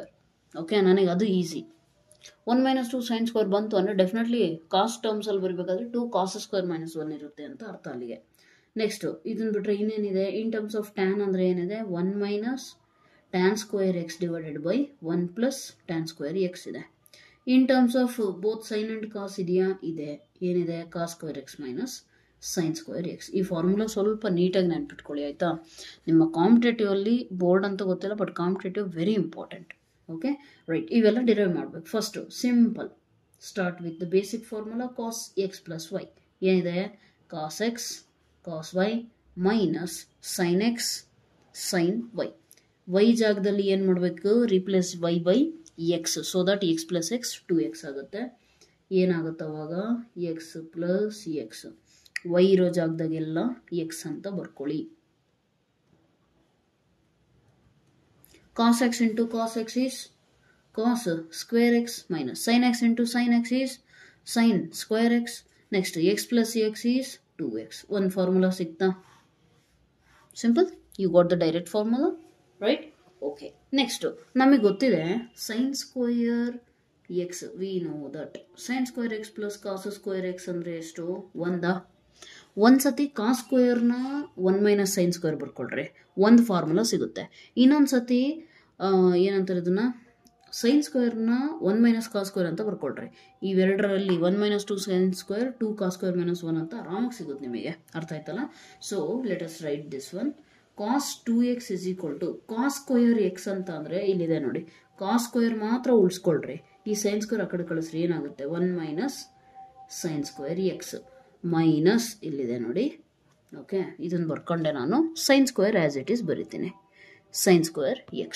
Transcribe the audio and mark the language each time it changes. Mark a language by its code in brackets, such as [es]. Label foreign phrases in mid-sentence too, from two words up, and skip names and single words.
[kn] ಓಕೆ, ನನಗೆ ಅದು ಈಸಿ. [en] 1 minus 2 sin square [kn] ಬಂತು ಅಂದರೆ [en] definitely cos [kn] ಟರ್ಮ್ಸಲ್ಲಿ ಬರಬೇಕಾದ್ರೆ [en] 2 cos square minus 1 [kn] ಇರುತ್ತೆ ಅಂತ ಅರ್ಥ ಅಲ್ಲಿಗೆ. ನೆಕ್ಸ್ಟು ಇದನ್ನು ಬಿಟ್ಟರೆ ಇನ್ನೇನಿದೆ? [en] in terms of tan [kn] ಅಂದರೆ ಏನಿದೆ? [en] 1 minus tan square x divided by 1 plus tan square x ಇದೆ. in terms of both sine and cos ಇದೆಯಾ? [kn] ಇದೆ. ಏನಿದೆ? [en] cos square x minus sin square x. [kn] ಈ ಫಾರ್ಮುಲಾ ಸ್ವಲ್ಪ ನೀಟಾಗಿ ನೆನ್ಪಿಟ್ಕೊಳ್ಳಿ, ಆಯಿತಾ? ನಿಮ್ಮ ಕಾಂಪಿಟೇಟಿವ್ ಅಲ್ಲಿ ಬೋರ್ಡ್ ಅಂತ ಗೊತ್ತಿಲ್ಲ, [en] but competitive very important. okay, right, [kn] ಇವೆಲ್ಲ ಡಿರೈವ್ ಮಾಡಬೇಕು. [en] first simple start with the basic formula cos x plus y. ಏನಿದೆ? cos x cos y minus sin x sin y. y [kn] ಜಾಗದಲ್ಲಿ ಏನು ಮಾಡಬೇಕು? [en] replace y by x, so that x plus x 2x ಆಗುತ್ತೆ. [kn] ಏನಾಗುತ್ತೆ ಅವಾಗ? [en] x plus x. [kn] y ಇರೋ ಜಾಗದಾಗೆಲ್ಲ x ಅಂತ ಬರ್ಕೊಳ್ಳಿ. [en] cos x into cos x is cos square x minus sin x into sin x is sin square x. Next x plus x is 2x. One formula ಸಿಗ್ತಾ? Simple. You got the direct formula, right? Okay. Next [kn] ನಮಗೆ ಗೊತ್ತಿದೆ [en] sin square x. We know that sin square x plus cos square x [kn] ಅಂದರೆ ಎಷ್ಟು? [en] 1. [kn] ಒಂದು ಸತಿ [en] cos square 1 minus sin square [kn] ಬರ್ಕೊಳ್ರಿ, ಒಂದು ಫಾರ್ಮುಲಾ ಸಿಗುತ್ತೆ. ಇನ್ನೊಂದು ಸತಿ ಏನಂತಾರೆ ಇದನ್ನ? [en] sine square 1 minus cos square [kn] ಅಂತ ಬರ್ಕೊಳ್ರಿ. [en] ಇವೆರಡರಲ್ಲಿ 1 minus 2 sin square 2 cos square minus 1 [kn] ಅಂತ ಆರಾಮಾಗಿ ಸಿಗುತ್ತೆ ನಿಮಗೆ. ಅರ್ಥ ಆಯ್ತಲ್ಲ? [en] so let us write this one. cos 2x is equal to cos square x [kn] ಅಂತ ಅಂದರೆ ಇಲ್ಲಿದೆ ನೋಡಿ, [en] cos square [kn] ಮಾತ್ರ ಉಳಿಸ್ಕೊಳ್ರಿ. [en] ಈ sin square [kn] ಆ ಕಡೆ ಕಳಿಸ್ರಿ, ಏನಾಗುತ್ತೆ? [en] 1 minus sin square x. [kn] ಮೈನಸ್ ಇಲ್ಲಿದೆ ನೋಡಿ. ಓಕೆ, ಇದನ್ನು ಬರ್ಕೊಂಡೆ ನಾನು. [en] sine square as it is ಬರಿತೀನಿ, sine square x.